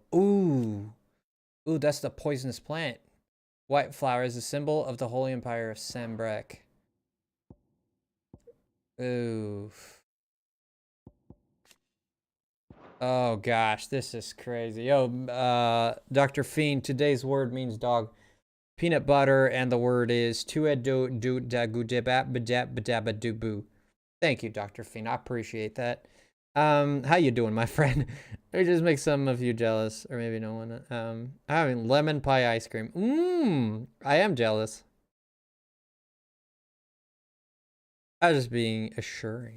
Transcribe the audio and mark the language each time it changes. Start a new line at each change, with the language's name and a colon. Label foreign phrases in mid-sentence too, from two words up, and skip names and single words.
English: Ooh, that's the poisonous plant. White flower is a symbol of the Holy Empire of Sembrak. Ooh. Oh gosh, this is crazy. Yo, Dr. Fiend, today's word means dog. Peanut butter, and the word is tuedo-du-da-gu-de-ba-ba-da-ba-da-ba-do-boo. Thank you, Dr. Fiend. I appreciate that. How you doing, my friend? It just makes some of you jealous, or maybe no one. Having lemon pie ice cream. I am jealous. I was just being assuring.